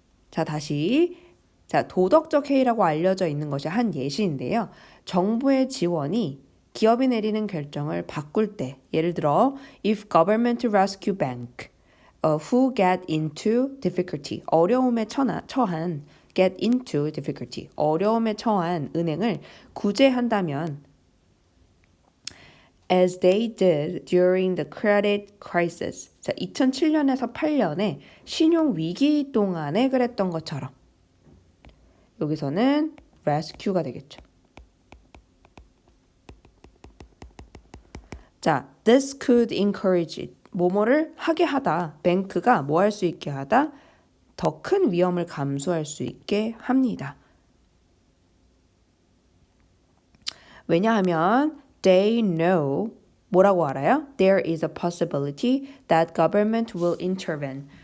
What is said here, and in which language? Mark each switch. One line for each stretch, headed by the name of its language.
Korean: 자, 다시. 자, 도덕적 해이라고 알려져 있는 것이 한 예시인데요. 정부의 지원이 기업이 내리는 결정을 바꿀 때, 예를 들어
English: if government rescue bank who get into difficulty,
Korean: 어려움에 처한
English: get into difficulty,
Korean: 어려움에 처한 은행을 구제한다면
English: as they did during the credit crisis.
Korean: 자, 2007년에서 8년에 신용 위기 동안에 그랬던 것처럼. 여기서는 rescue가 되겠죠.
English: 자, this could encourage it.
Korean: 뭐뭐를 하게 하다. 뱅크가 뭐 할 수 있게 하다? 더 큰 위험을 감수할 수 있게 합니다. 왜냐하면
English: they know,
Korean: 뭐라고 알아요?
English: There is a possibility that government will intervene.